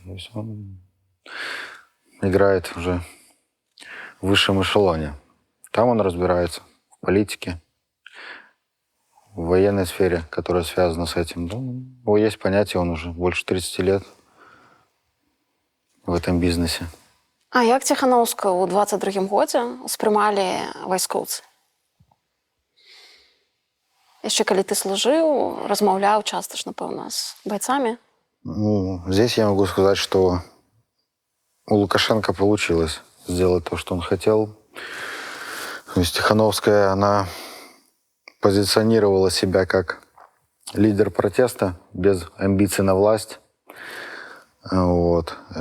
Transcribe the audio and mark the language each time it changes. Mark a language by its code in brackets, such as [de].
[ru] То есть он играет уже в высшем эшелоне. Там он разбирается в политике, в военной сфере, которая связана с этим. Ну, у него есть понятие, он уже больше 30 лет в этом бізнесі. [be] А як Ціхановську у 22-м годзе ўспрымалі вайскоўцы? Яшчэ калі ты служыў, размаўляў часта ж, напэўна, з байцамі? [ru] Ну, здесь я могу сказать, что у Лукашенко получилось сделать то, что он хотел. То есть Тихановская, она позиционировала себя как лидер протеста, без амбиций на власть. Вот.